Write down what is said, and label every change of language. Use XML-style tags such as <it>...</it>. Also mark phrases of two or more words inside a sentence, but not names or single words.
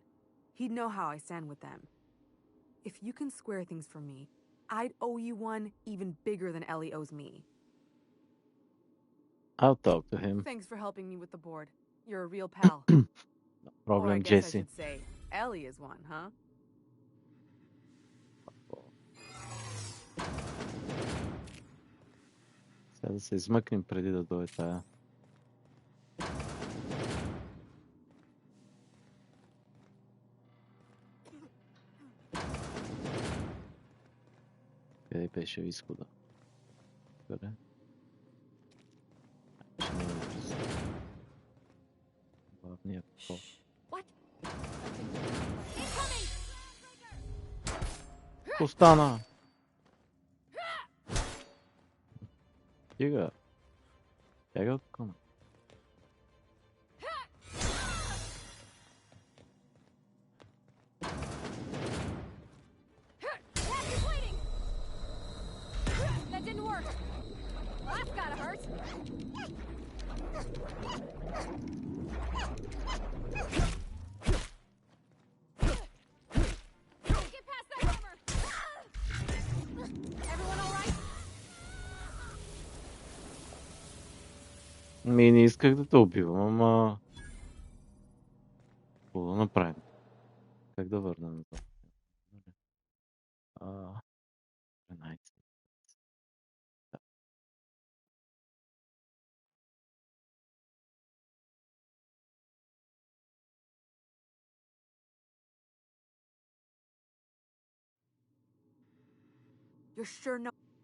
<en>He'd know how I stand with them. If you can square things for me, I'd owe you one even bigger than Ellie owes me. I'll talk to him. Thanks for helping me with the board. You're a real pal. No Or I problem, guess I Jesse. should say, Ellie is one, huh?</en> <bg>Сега да се измъкнем преди да дойде тая. Къде беше изхода? Къде? Ще минем през главния вход. Остана! Стига! Тяга от към.</bg> <en>That didn't work. That's gotta hurt. Get past that hammer. Everyone all right?</en> <bg>Не исках да те убивам, ама... Какво да направим? Как да върна назад? 13.</bg> <en>You're sure no...</en>